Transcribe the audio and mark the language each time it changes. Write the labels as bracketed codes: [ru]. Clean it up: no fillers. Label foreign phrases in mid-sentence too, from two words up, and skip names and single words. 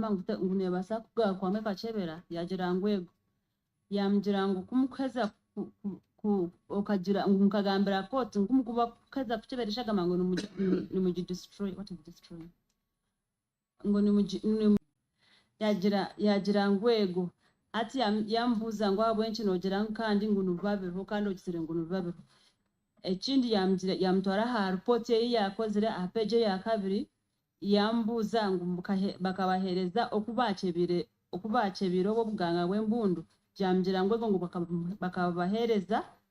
[nyn] ngu nebaasa kugarukamu ekacebera yagira ngu ego yamugira ngu kumukuheza okagira ngu mukagambira kooti nkumukuba kuheza kuceberesha agamba ngu nimugidestroy [en] what is destroy [nyn] ngo yagira ngu ego ati yamubuuza ngu abwenki nogira ngu kandi ngu nibubabireho kandi ogisire ngu nibubabireho ekindi yamutwara aha ripooti eyi yakozire aha peegi eya kabiri yambuuza ngu bakabahereza okubakyebire obwo obuganga bw'embundu yamugira ngu ego ngu bakabahereza